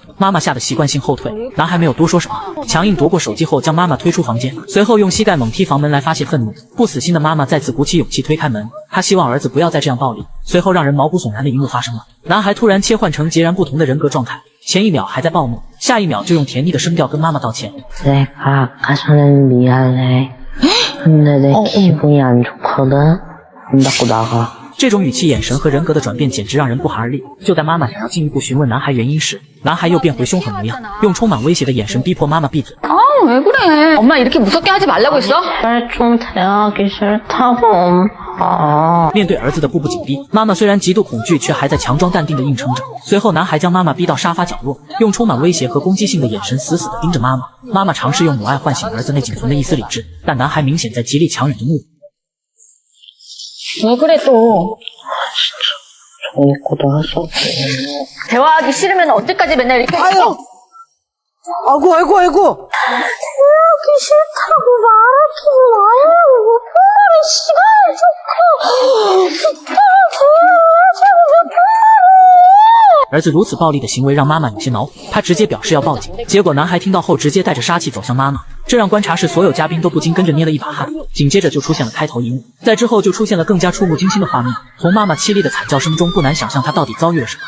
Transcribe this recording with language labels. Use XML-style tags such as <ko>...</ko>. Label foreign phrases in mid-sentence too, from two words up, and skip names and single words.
<zh>妈妈吓得习惯性后退，男孩没有多说什么，强硬夺过手机后将妈妈推出房间，随后用膝盖猛踢房门来发泄愤怒。不死心的妈妈再次鼓起勇气推开门，她希望儿子不要再这样暴力。随后让人毛骨悚然的一幕发生了，男孩突然切换成截然不同的人格状态，前一秒还在暴怒，下一秒就用甜腻的声调跟妈妈道歉。</zh> <ko>내가 아까 전엔 미안해. 근데 내 기분이 안 좋거든. 문 닫고 나가.</ko> <zh>这种语气、眼神和人格的转变简直让人不寒而栗。就在妈妈想要进一步询问男孩原因时，男孩又变回凶狠模样，用充满威胁的眼神逼迫妈妈闭嘴。</zh> <ko>왜 그래? 엄마 이렇게 무섭게 하지 말라고 했어? 좀 대하기 싫다고.</ko> <zh>面对儿子的步步紧逼，妈妈虽然极度恐惧，却还在强装淡定的硬撑着。随后，男孩将妈妈逼到沙发角落，用充满威胁和攻击性的眼神死死地盯着妈妈。妈妈尝试用母爱唤醒儿子内仅存的一丝理智，但男孩明显在极力强忍着怒火。</zh> <ko>왜 그래 또? 재밌고도 하셨고. 대화하기 싫으면 언제까지 맨날 이렇게 아이고, 아이고. 대화하기 싫다고 말하지 마요. 빨리 시간을 줬고 대화하자고.</ko> <zh>儿子如此暴力的行为让妈妈有些恼火，她直接表示要报警。结果男孩听到后直接带着杀气走向妈妈，这让观察室所有嘉宾都不禁跟着捏了一把汗。紧接着就出现了开头一幕，在之后就出现了更加触目惊心的画面。从妈妈凄厉的惨叫声中，不难想象她到底遭遇了什么。</zh>